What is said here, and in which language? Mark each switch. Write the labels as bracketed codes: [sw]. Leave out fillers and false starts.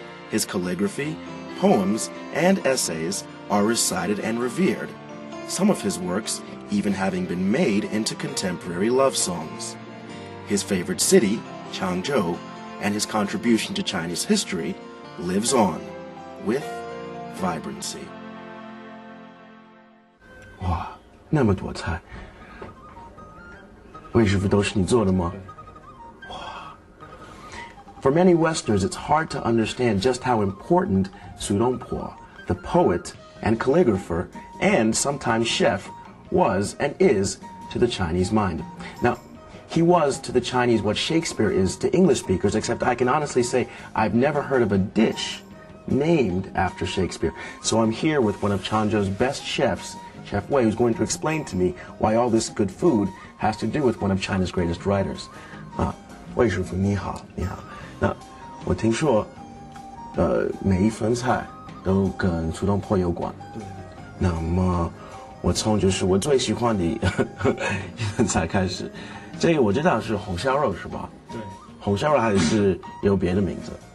[en] His calligraphy, poems, and essays are recited and revered, some of his works even having been made into contemporary love songs. His favorite city, Changzhou, and his contribution to Chinese history lives on with vibrancy. [zh] 哇，那么多菜，魏师傅都是你做的吗？哇， [en] For many Westerners, it's hard to understand just how important Su Dongpo, the poet and calligrapher and sometimes chef, was and is to the Chinese mind. Now, he was to the Chinese what Shakespeare is to English speakers, except I can honestly say I've never heard of a dish named after Shakespeare. So I'm here with one of Changzhou's best chefs, Chef Wei, who's going to explain to me why all this good food has to do with one of China's greatest writers. [zh] 魏师傅你好，你好。那我听说，每一份菜都跟苏东坡有关。对。那么，我从就是我最喜欢的一份菜开始，这个我知道是红烧肉是吧？对。红烧肉还是有别的名字？